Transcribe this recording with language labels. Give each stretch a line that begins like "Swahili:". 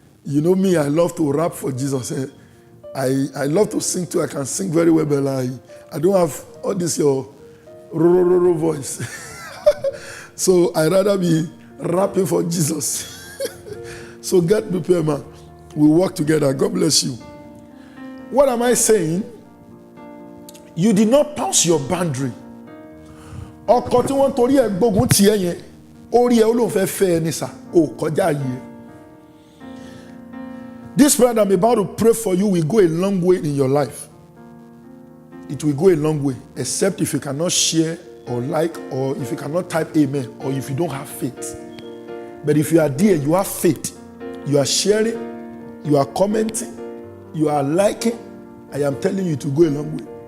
English: You know me, I love to rap for Jesus. I love to sing too. I can sing very well, but I don't have all this your ro voice. So I'd rather be rapping for Jesus. So get prepared, man. We work together. God bless you. What am I saying? You did not pass your boundary.
Yoruba: Ọkọ tí wọ́n torí ẹ̀ gbógun tì ẹ́ yẹn, orí ẹ̀ ó lóun fẹ́ fẹ́ ẹ ní sà, ó kọjá yìí.
English: This prayer that I'm about to pray for you will go a long way in your life. It will go a long way, except if you cannot share or like, or if you cannot type amen, or if you don't have faith. But if you are there, you have faith, you are sharing, you are commenting, you are liking, I am telling you to go a long way.